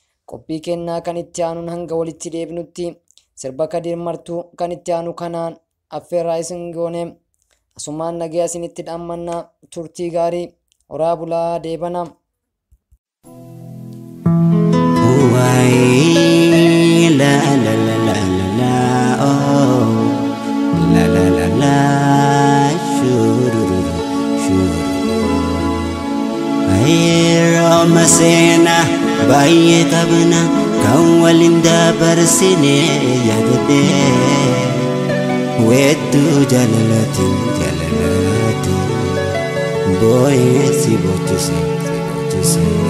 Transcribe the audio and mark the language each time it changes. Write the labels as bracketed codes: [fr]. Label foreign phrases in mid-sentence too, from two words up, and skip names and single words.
[om] Qophii kennaa kan itti aanuun hanga walitti deebinutti, sirba Kadir Martuu kan itti aanu kanaan affeerraa isin goone. Asumaan nagaya isinitti dhammanna. Turtii gaarii. Horaa bulaa deebana. Waayee, la, la, la, la, la, la, oh. La, la, la, la, shururu, shururu. Ayee, rooma seenaa baay'ee qabna, kan waliin dabarsine yaadadhe. Wedduu jaalalatiin, jaalalatiin, boo'ee si bochise, si bochise.